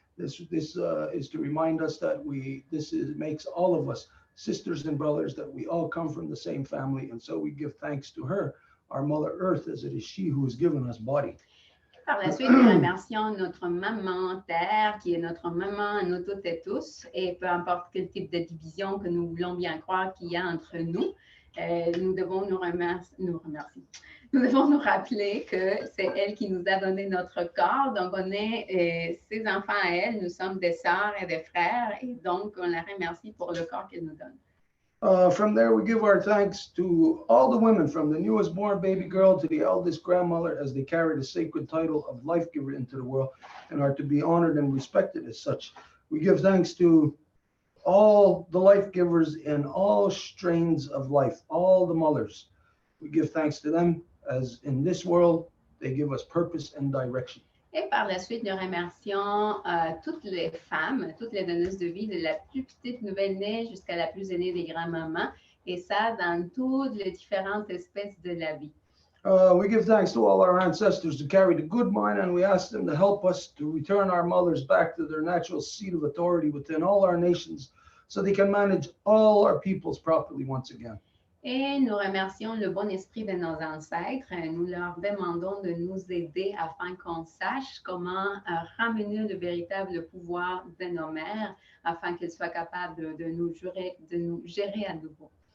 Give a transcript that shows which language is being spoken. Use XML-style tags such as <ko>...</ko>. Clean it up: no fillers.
<en>This is to remind us that makes all of us sisters and brothers, that we all come from the same family, and so we give thanks to her, our Mother Earth, as it is she who has given us body.</en> <fr>Par la suite, nous remercions notre maman Terre, qui est notre maman à nous toutes et tous, et peu importe quel type de division que nous voulons bien croire qu'il y a entre nous, nous devons nous remercier. Nous devons nous rappeler que c'est elle qui nous a donné notre corps, donc on est ses enfants à elle, nous sommes des sœurs et des frères, et donc on la remercie pour le corps qu'elle nous donne.</fr> <en>From there, we give our thanks to all the women, from the newest born baby girl to the eldest grandmother, as they carry the sacred title of life giver into the world and are to be honored and respected as such. We give thanks to all the life givers in all strains of life, all the mothers. We give thanks to them, as in this world, they give us purpose and direction.</en> <fr>Et par la suite, nous remercions toutes les femmes, toutes les donneuses de vie, de la plus petite nouvelle-née jusqu'à la plus aînée des grands-mamans, et ça dans toutes les différentes espèces de la vie.</fr> <en>We give thanks to all our ancestors who carry the good mind, and we ask them to help us to return our mothers back to their natural seat of authority within all our nations, so they can manage all our peoples properly once again.</en> <fr>Et nous remercions le bon esprit de nos ancêtres. Nous leur demandons de nous aider afin qu'on sache comment ramener le véritable pouvoir de nos mères, afin qu'elles soient capables de nous gérer à nouveau.</fr>